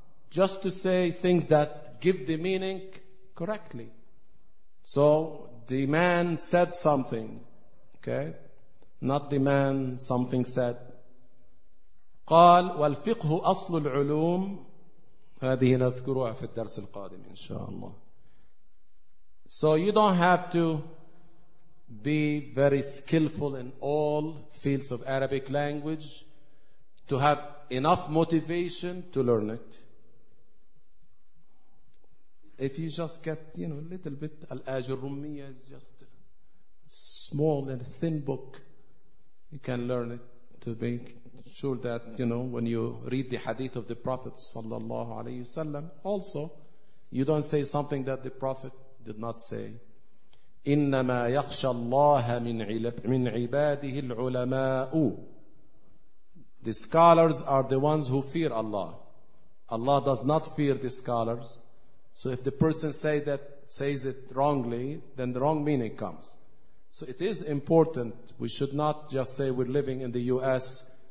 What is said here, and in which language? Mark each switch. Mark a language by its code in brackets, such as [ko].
[en] Just to say things that give the meaning correctly. So the man said something, okay, not the man something said. [ar] قال والفقه أصل العلوم. هذه نذكرها في الدرس القادم إن شاء الله. [en] So you don't have to be very skillful in all fields of Arabic language to have enough motivation to learn it. If you just get, you know, a little bit, Al-Ajurrumiyya is just a small and thin book, you can learn it to be sure that, you know, when you read the hadith of the Prophet sallallahu alayhi wasallam, also you don't say something that the Prophet did not say. [ar] إنما يخشى الله من عباده العلماء. [en] The scholars are the ones who fear Allah. Allah does not fear the scholars. So if the person says it wrongly, then the wrong meaning comes. So it is important. We should not just say we're living in the U.S.